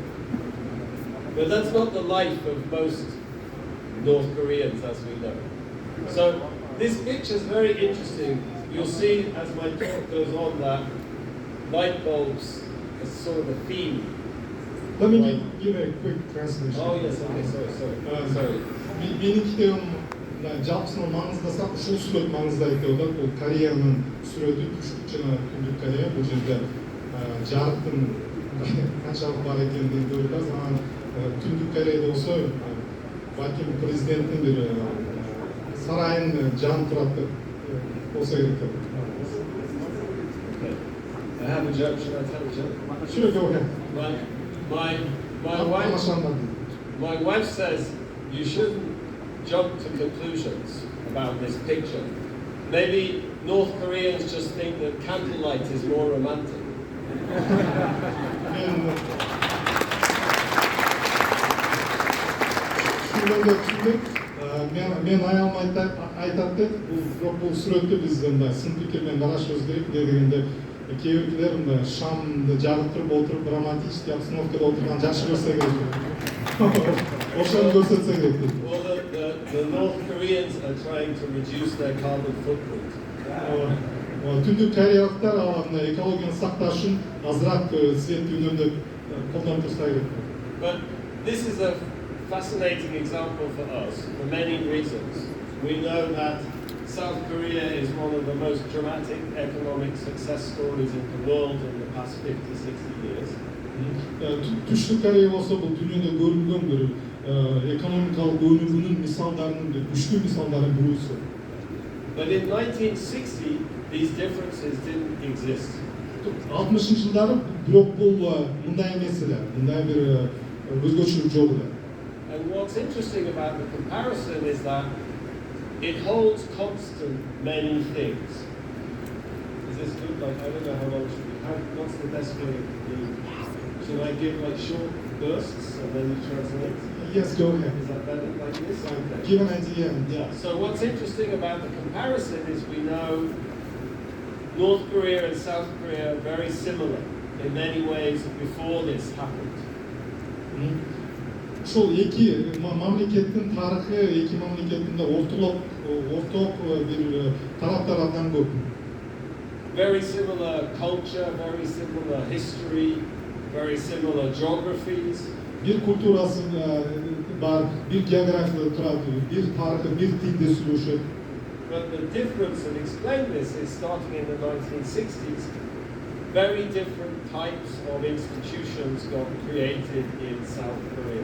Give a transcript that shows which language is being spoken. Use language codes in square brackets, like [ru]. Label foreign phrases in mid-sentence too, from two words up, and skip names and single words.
[en] But that's not the life of most North Koreans, as we know. So this picture is very interesting. You'll see as my talk goes on that light bulbs is sort of a theme. Let me give a quick translation. Oh yes, okay, sorry. [ky] Менин китебим жалпысынан маңыздаса ушул сүрөт маңызды айтып атат. Бул Кореянын сүрөтү, түштүк жана түндүк Корея. Бул жерде жарыктын канчалык бар экендигин көрүп атабыз. Анан түндүк Кореяда болсо балким президенттин бир сарайын жанып турат деп болсо керек деп. [en] I have a joke. Should I tell a joke? Sure, go ahead. My wife says you shouldn't jump to conclusions about this picture. Maybe North Koreans just think that candlelight is more romantic. [ky] Мен аялым айтат деп, бул сүрөттү биз мындай сын пикир менен карашыбыз керек дегенде кээ биркилер мындай шамды жагыптырып отуруп [ru] романтический обстановкада [ky] отурган жакшы көрсө керек. Ошону көрсөтсө керек дейт. [en] Well, the North Koreans are trying to reduce their carbon footprint. [ky] Түндүк кореялыктар мына экологияны сакташ үчүн азыраак свет үнөмдү колдонуп турса керек. [en] But this is a fascinating example for us for many reasons. We know that South Korea is one of the most dramatic economic success stories in the world in the past 50-60 years. [ky] Түштүк Корея болсо бул дүйнөдө көрүлгөн бир экономикалык өнүгүүнүн мисалдарынын бир күчтүү мисалдардын бирөөсү. [en] But in 1960 these differences didn't exist. [ky] 60 жылдары бирок бул мындай эмес эле, мындай бир өзгөчөлүк жок эле. [en] And what's interesting about the comparison is that it holds constant many things. Is this good? Like, I don't know how long should we have. What's the best way of doing? Should I give like short bursts and then you translate? Yes, go ahead. Is that better like this? Okay. Give an idea. Yeah. So what's interesting about the comparison is we know North Korea and South Korea are very similar in many ways before this happened. [ky] Ошол эки мамлекеттин тарыхы, эки мамлекеттин да орток бир тараптар абдан көп. [en] Very similar culture, very similar history, very similar geographies. [ky] Бир культурасы бар, бир географияда турат, бир тарыхы, бир тилде сүйлөшөт. [en] But the difference, and explain this, is starting in the 1960s, very different types of institutions got created in South Korea.